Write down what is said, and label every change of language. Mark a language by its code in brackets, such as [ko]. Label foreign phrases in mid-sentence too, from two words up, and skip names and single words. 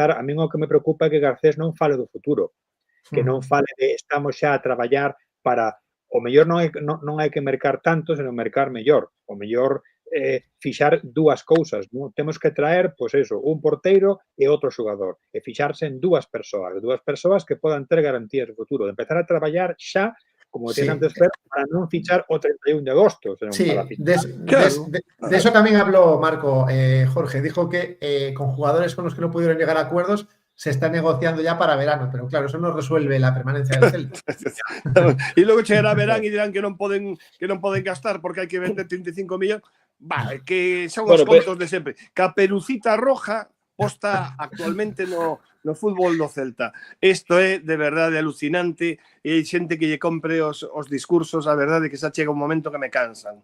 [gl] A min o que me preocupa é que Garcés non fale do futuro, que non fale de estamos xa a traballar para, o mellor non hai que mercar tanto, senón mercar mellor. O mellor fixar dúas cousas, non? Temos que traer, pois eso, un porteiro e outro xogador, e fixarse en dúas persoas que podan ter garantías de futuro, de empezar a traballar xa, como decías antes, para non fichar o 31 de agosto. [es] Sí, de eso también habló Marco, Jorge. Dijo que con jugadores con los que no pudieron llegar a acuerdos se está negociando ya para verano, pero claro, eso no resuelve la permanencia del Celta. [gl] E logo chegará verán e dirán que non poden gastar porque hai que vender 35 millóns. Que son os contos de sempre. Caperucita Roja aposta actualmente no fútbol do Celta. Isto é de verdade alucinante e hai xente que lle compre os discursos, a verdade que xa chega un momento que me cansan.